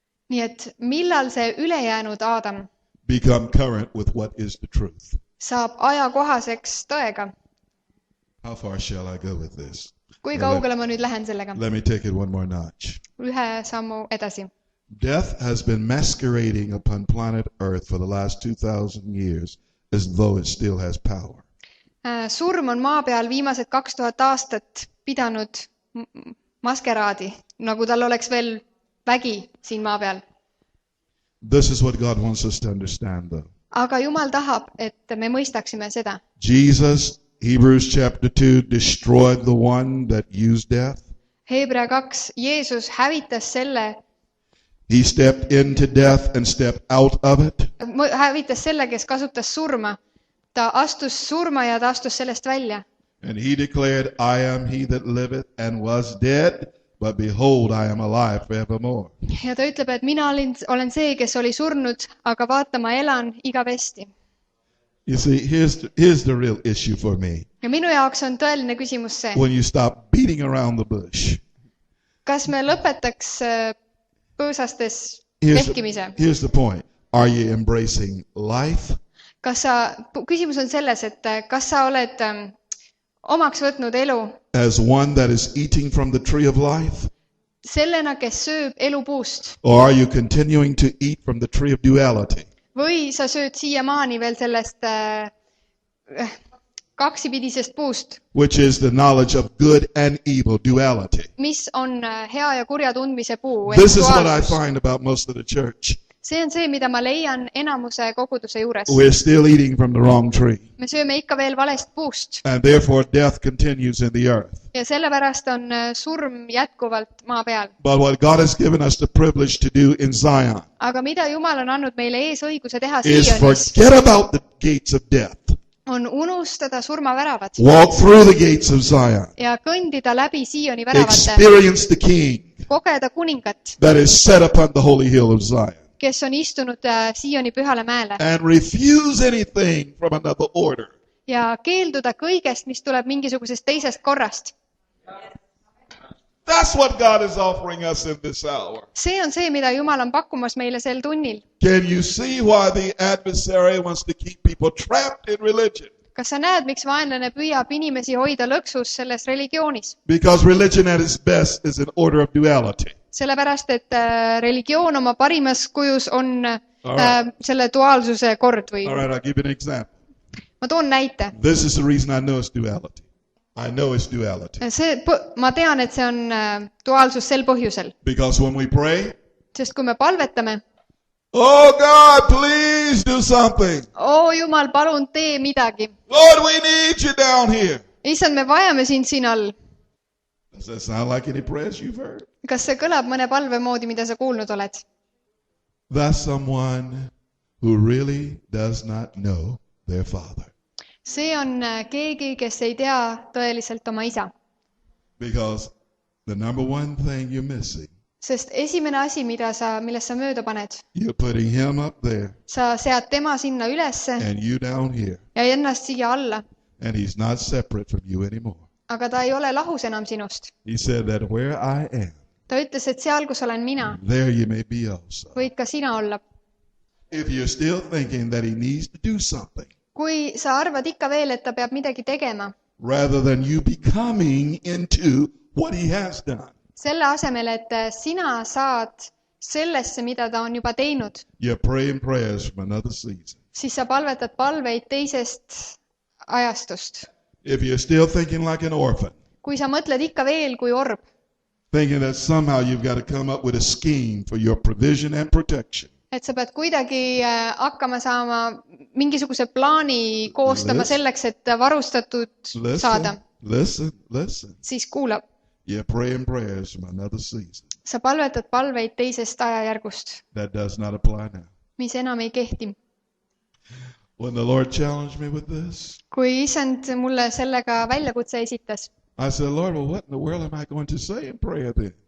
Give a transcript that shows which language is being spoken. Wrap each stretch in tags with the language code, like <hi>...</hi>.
<et>Nii et millal see ülejäänud Aadam</et> <en>become current with what is the truth?</en> <et>saab ajakohaseks tõega?</et> <en>How far shall I go with this?</en> <et>Kui kaugele ma nüüd lähen sellega?</et> <en>Let me take it one more notch.</en> <et>Ühe sammu edasi.</et> <en>Death has been masquerading upon planet Earth for the last 2,000 years as though it still has power.</en> <et>Surm on maa peal viimased 2000 aastat pidanud maskeraadi, nagu tal oleks veel vägi siin maa peal.</et> <en>This is what God wants us to understand, though.</en> <et>Aga Jumal tahab, et me mõistaksime seda.</et> <en>Jesus, Hebrews chapter 2, destroyed the one that used death.</en> <et>Hebra 2, Jeesus hävitas selle,</et> <en>He stepped into death and stepped out of it.</en> <et>hävitas selle, kes kasutas surma. Ta astus surma ja ta astus sellest välja.</et> <en>And he declared, I am he that liveth and was dead, but behold, I am alive forevermore.</en> <et>Ja ta ütleb, et mina olen see, kes oli surnud, aga vaata, ma elan igavesti.</et> <en>You see, here's the real issue for me.</en> <et>Ja minu jaoks on tõeline küsimus see.</et> <en>When you stop beating around the bush.</en> <et>Kas me lõpetaks põõsastes vehkimise?</et> <en>Here's the point. Are you embracing life?</en> <et>Küsimus on selles, et kas sa oled omaks võtnud elu</et> <en>as one that is eating from the tree of life?</en> <et>Sellena, kes sööb elupuust.</et> <en>Or are you continuing to eat from the tree of duality?</en> <et>Või sa sööd siiamaani veel sellest kaksipidisest puust,</et> <en>which is the knowledge of good and evil, duality.</en> <et>Mis on hea ja kurja tundmise puu.</et> <en>This is what I find about most of the church.</en> <et>See on see, mida ma leian enamuse koguduse juures.</et> <en>We're still eating from the wrong tree.</en> <et>Me sööme ikka veel valest puust.</et> <en>And therefore death continues in the earth.</en> <et>Ja sellepärast on surm jätkuvalt maa peal.</et> <en>But what God has given us the privilege to do in Zion</en> <et>Aga mida Jumal on andnud meile eesõiguse teha</et> <en>is</en> <et>SIIONis,</et> <en>forget about the gates of death.</en> <et>on unustada surmaväravad.</et> <en>Walk through the gates of Zion.</en> <et>Ja kõndida läbi SIIONi väravate.</et> <en>Experience the King</en> <et>Kogeda kuningat,</et> <en>that is set upon the holy hill of Zion.</en> <et>kes on istunud SIIONi pühale mäele.</et> <en>And refuse anything from another order.</en> <et>Ja keelduda kõigest, mis tuleb mingisugusest teisest korrast.</et> <en>That's what God is offering us in this hour.</en> <et>See on see, mida Jumal on pakkumas meile sel tunnil.</et> <en>Can you see why the adversary wants to keep people trapped in religion?</en> <et>Kas sa näed, miks vaenlane püüab inimesi hoida lõksus selles religioonis?</et> <en>Because religion at its best is an order of duality.</en> <et>Sellepärast, et religioon oma parimas kujus on selle duaalsuse kord või.</et> <en>All right, I'll give you an example.</en> <et>Ma toon näite.</et> <en>This is the reason I know it's duality. I know it's duality.</en> <et>Ma tean, et see on duaalsus sel põhjusel.</et> <en>Because when we pray,</en> <et>Sest kui me palvetame,</et> <en>oh God, please do something.</en> <et>Jumal, palun tee midagi.</et> <en>Lord, we need you down here.</en> <et>Issand, me vajame sind siin all.</et> <en>Does that sound like any prayers you've heard?</en> <et>Kas see kõlab mõne palve moodi, mida sa kuulnud oled?</et> <en>That's someone who really does not know their father.</en> <et>See on keegi, kes ei tea tõeliselt oma isa.</et> <en>Because the number one thing you're missing,</en> <et>Sest esimene asi, millest sa mööda paned,</et> <en>you're putting him up there</en> <et>sa sead tema sinna ülesse</et> <en>and you down here.</en> <et>ja ennast siia alla.</et> <en>And he's not separate from you anymore.</en> <et>Aga ta ei ole lahus enam sinust.</et> <en>He said that where I am,</en> <et>Ta ütles, et seal, kus olen mina,</et> <en>there you may be also.</en> <et>võid ka sina olla.</et> <en>If you're still thinking that he needs to do something,</en> <et>Kui sa arvad ikka veel, et ta peab midagi tegema,</et> <en>rather than you becoming into what he has done,</en> <et>selle asemel, et sina saad sellesse, mida ta on juba teinud,</et> <en>you're praying prayers from another season.</en> <et>siis sa palvetad palveid teisest ajastust.</et> <en>If you're still thinking like an orphan,</en> <et>Kui sa mõtled ikka veel kui orb,</et> <en>thinking that somehow you've got to come up with a scheme for your provision and protection,</en> <et>et sa pead kuidagi hakkama saama mingisuguse plaani koostama selleks, et varustatud saada,</et> <en>listen.</en> <et>siis kuulab.</et> <en>You're praying prayers from another season.</en> <et>Sa palvetad palveid teisest ajajärgust,</et> <en>That does not apply now.</en> <et>mis enam ei kehti.</et> <en>When the Lord challenged me with this,</en> <et>Kui Issand mulle sellega väljakutse esitas,</et> <en>I said, Lord, well, what in the world am I going to say in prayer then?</en>